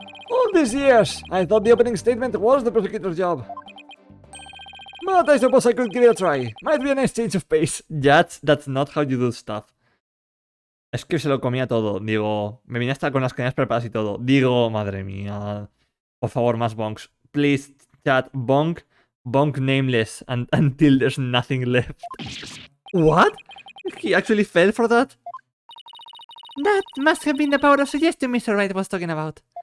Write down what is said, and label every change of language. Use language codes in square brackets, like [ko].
[en] All these years, I thought the opening statement was the prosecutor's job. But I suppose I could give it a try. Might be a nice change of pace. That's not how you do stuff. [es] Es que se lo comía todo. Digo, me vine hasta con las cañas preparadas y todo. Digo, madre mía. Por favor, más bonks. [en] Please, chat, bonk nameless until there's nothing left. What? He actually fell for that? That must have been the power of suggestion Mr. Wright was talking about.